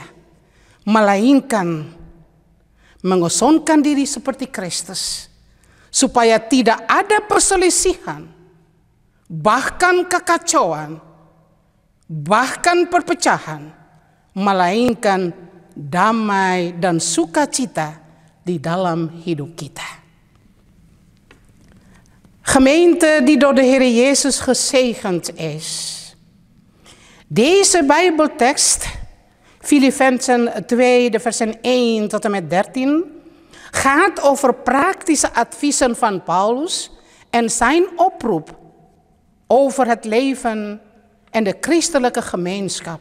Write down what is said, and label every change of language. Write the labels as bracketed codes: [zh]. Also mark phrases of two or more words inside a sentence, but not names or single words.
[id] Melainkan mengosongkan diri seperti Kristus. Supaya tidak ada perselisihan. Bahkan kekacauan. Bahkan perpecahan, melainkan damai dan sukacita di dalam hidup kita. [nl] Gemeente die door de Heer Jezus gezegend is. Deze Bijbeltekst, Filippenzen 2, de versen 1 tot en met 13, gaat over praktische adviezen van Paulus en zijn oproep over het leven en de christelijke gemeenschap.